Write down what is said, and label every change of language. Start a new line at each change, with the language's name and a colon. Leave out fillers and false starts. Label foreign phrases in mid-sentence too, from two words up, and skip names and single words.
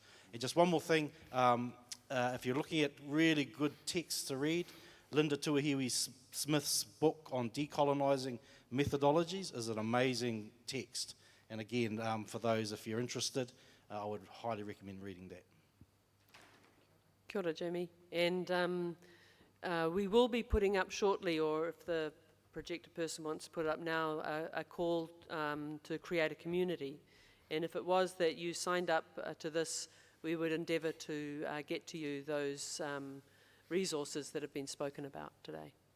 English: And just one more thing, if you're looking at really good texts to read, Linda Tuahiwi-Smith's book on decolonising methodologies is an amazing text. And again, for those, if you're interested, I would highly recommend reading that.
Māori: Kia ora, Jamie.
English: And we will be putting up shortly, or if the projector person wants to put it up now, a call to create a community. And if it was that you signed up to this, we would endeavour to get to you those resources that have been spoken about today.